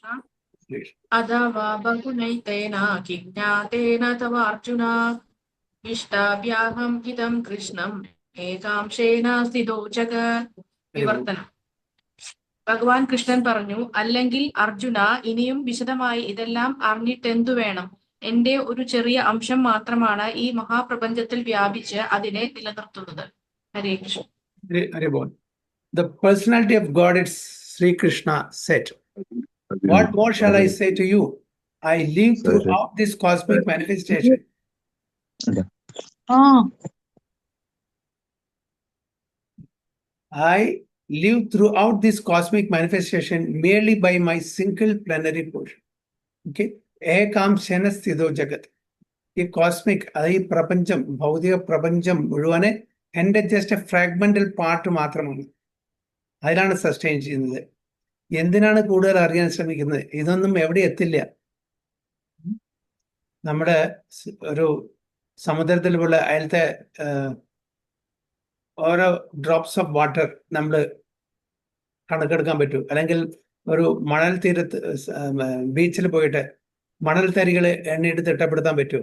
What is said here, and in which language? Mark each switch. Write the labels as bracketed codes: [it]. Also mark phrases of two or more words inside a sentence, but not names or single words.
[sa] अथवा बहुनैतेन किं ज्ञातेन तवार्जुन इष्टाभ्याहं इदं कृष्णं एकांशेन स्थितो जगत्. [ml] വിവർത്തനം. ഭഗവാൻ കൃഷ്ണൻ പറഞ്ഞു, അല്ലെങ്കിൽ അർജുന, ഇനിയും വിശദമായി ഇതെല്ലാം അറിഞ്ഞിട്ടെന്തു വേണം? എന്റെ ഒരു ചെറിയ അംശം മാത്രമാണ് ഈ മഹാപ്രപഞ്ചത്തിൽ വ്യാപിച്ച് അതിനെ നിലനിർത്തുന്നത്. [sa] हरे कृष्ण. [en] The personality of God is Sri Krishna said, "What more shall I say to you? I live throughout this cosmic manifestation." I live throughout this cosmic manifestation merely by my single plenary portion. Okay? [sa] एकांशेन स्थिदो जगत्. [ml] ഈ കോസ്മിക്, അത് ഈ പ്രപഞ്ചം, ഭൗതിക പ്രപഞ്ചം മുഴുവനെ എൻ്റെ [en] just a fragmental part [ml] മാത്രമാണ്. അതിലാണ് സസ്റ്റെയിൻ ചെയ്യുന്നത്. എന്തിനാണ് കൂടുതൽ അറിയാൻ ശ്രമിക്കുന്നത്? ഇതൊന്നും എവിടെ എത്തില്ല. നമ്മുടെ ഒരു സമുദ്രത്തിൽ പോലെ അതിലത്തെ ഓരോ [en] drops of water [ml] നമ്മൾ കണക്കെടുക്കാൻ പറ്റൂ, അല്ലെങ്കിൽ ഒരു മണൽ തീരത്ത് ബീച്ചിൽ പോയിട്ട് മണൽ തരികൾ എണ്ണയിട്ട് തിട്ടപ്പെടുത്താൻ പറ്റൂ?